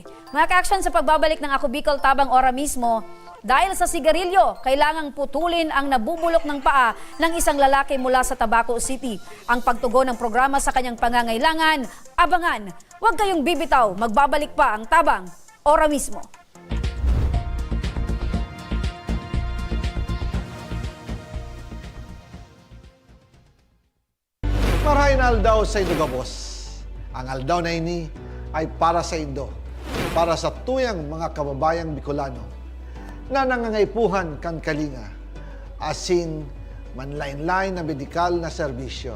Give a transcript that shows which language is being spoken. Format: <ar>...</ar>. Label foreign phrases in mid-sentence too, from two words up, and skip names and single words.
<tl>Mga ka-action, sa pagbabalik ng Ako Bicol Tabang Ora mismo, dahil sa sigarilyo, kailangang putulin ang nabubulok ng paa ng isang lalaki mula sa Tabaco City. Ang pagtugon ng programa sa kanyang pangangailangan, abangan. Huwag kayong bibitaw, magbabalik pa ang Tabang Ora mismo.</tl> <bik>Marahin aldaw sa Indogabos. Ang aldaw na ini ay para sa Indo, para sa tuyang mga kababayang Bicolano na nangangaipuhan kan kalinga, asin manlain-lain na medikal na serbisyo.</bik>